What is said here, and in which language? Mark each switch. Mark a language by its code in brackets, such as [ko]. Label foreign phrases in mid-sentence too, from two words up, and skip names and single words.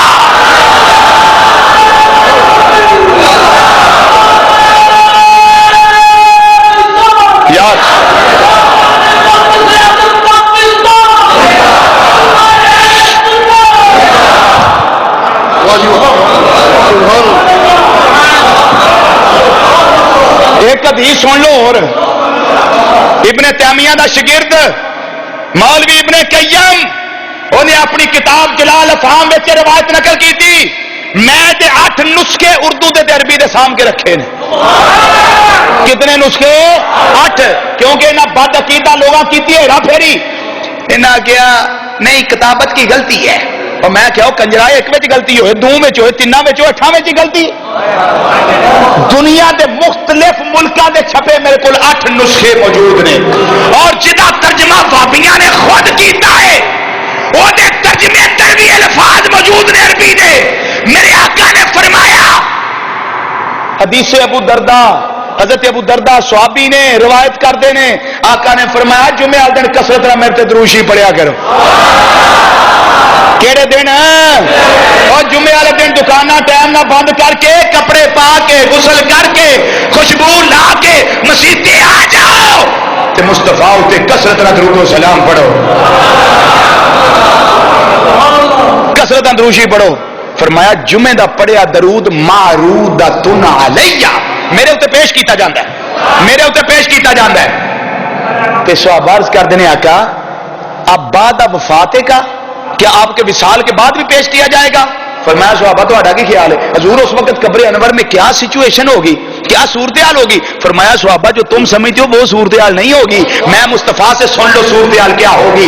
[ur] یار ایک حدیث سن لو اور ابن تیمیہ [pa] دا شگرد مولوی ابن قیم انہیں اپنی کتاب جلال افہام وچ روایت نقل کی تھی، میں تے 8 نسخے اردو دے عربی دے سام کے رکھے نے۔ کتنے نسخے؟ 8، کیونکہ انہاں بد عقیدہ لوگاں کیتی ہے پھیری، انہاں کیا نہیں کتابت کی غلطی ہے، اور میں کہو کنجرا ایک وچ غلطی ہوئے، دو وچ ہوئے، تین وچ ہوئے، 8 وچ غلطی۔ دنیا دے مختلف ملکاں دے چھپے میرے کول 8 نسخے موجود نے، اور جدا ترجمہ وہابیاں نے خود کیتا ہے، وہ دے ترجمے اندر بھی الفاظ موجود نے عربی دے۔ میرے آقا نے فرمایا، حدیث ابو درداء، حضرت ابو درداء صحابی نے روایت کرتے نے، آقا نے فرمایا جمعے والے دن کثرت نال میرے تے دروشی پڑھیا کرو۔ کیڑے دن؟ اور جمعے والے دن دکاناں ٹائم نہ بند کر کے، کپڑے پا کے، غسل کر کے، خوشبو لا کے مسیتے آ جاؤ تے مصطفیٰ تے کثرت نال درود و سلام پڑھو، کثرت نال دروشی پڑھو۔ فرمایا جمعے دا پڑھیا درود [ar] معرودۃ علیہ، [pa] میرے اوتے پیش کیتا جاندا ہے، میرے اوتے پیش کیتا جاندا ہے۔ تے صحابہ عرض کر دینے [ur] آقا اب بعد وفات کا کیا آپ کے وصال کے بعد بھی پیش کیا جائے گا؟ [pa] فرمایا صحابہ تہاڈا کی خیال ہے؟ [ur] حضور اس وقت قبر انور میں کیا سچویشن ہوگی، کیا صورتحال ہوگی؟ فرمایا صحابہ جو تم سمجھتے ہو وہ صورتحال نہیں ہوگی، میں مصطفیٰ سے سن لو صورتحال کیا ہوگی۔